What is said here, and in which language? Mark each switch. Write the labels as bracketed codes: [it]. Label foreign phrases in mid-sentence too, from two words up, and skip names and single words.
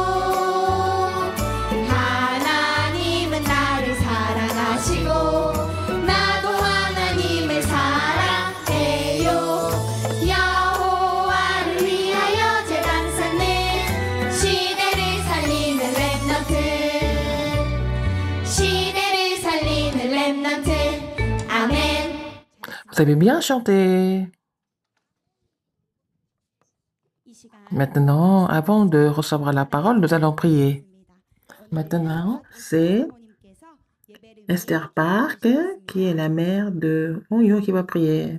[ko] 하나님은 나를 사랑하시고 나도 하나님을 사랑해요. 여호와를 위하여 제단 쌓는 시대를 살리는 렘넌트. 시대를 살리는 렘넌트. 아멘. [fr] Vous avez bien chanté. Maintenant, avant de recevoir la parole, nous allons prier. Maintenant, c'est Esther Park, qui est la mère de Onyo, qui va prier.